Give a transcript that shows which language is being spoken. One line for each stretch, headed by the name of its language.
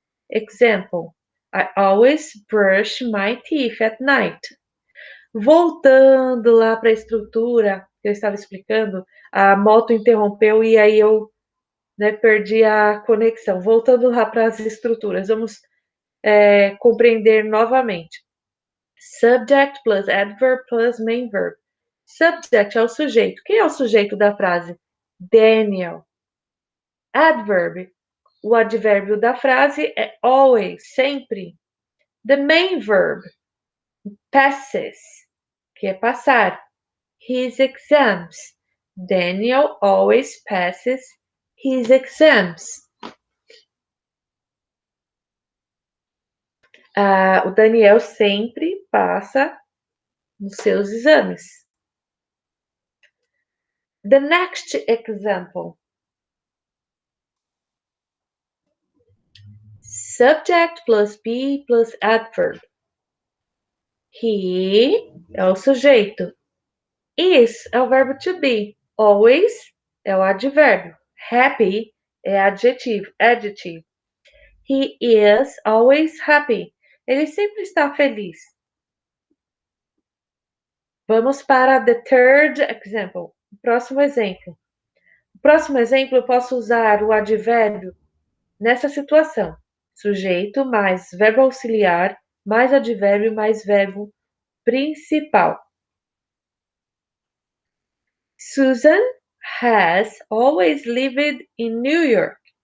English: Example, I always brush my teeth at night.
Portuguese: Voltando lá para a estrutura que eu estava explicando, a moto interrompeu e aí eu perdi a conexão. Voltando lá para as estruturas, vamos compreender novamente.
English: Subject plus adverb plus main verb. Subject
Portuguese: é o sujeito. Quem é o sujeito da frase? Daniel. Adverb, o advérbio da frase é always, sempre.
English: The main verb, passes,
Portuguese: que é passar.
English: His exams. Daniel always passes his exams.
Portuguese: O Daniel sempre passa nos seus exames.
English: The next example. Subject plus be plus adverb. He
Portuguese: é o sujeito. Is é o verbo to be. Always é o advérbio.
English: Happy
Portuguese: é adjetivo.
English: He is always happy.
Portuguese: Ele sempre está feliz. Vamos para
English: the third example.
Portuguese: Próximo exemplo. No próximo exemplo, eu posso usar o advérbio nessa situação. Sujeito mais verbo auxiliar, mais advérbio, mais verbo principal.
English: Susan has always lived in New York.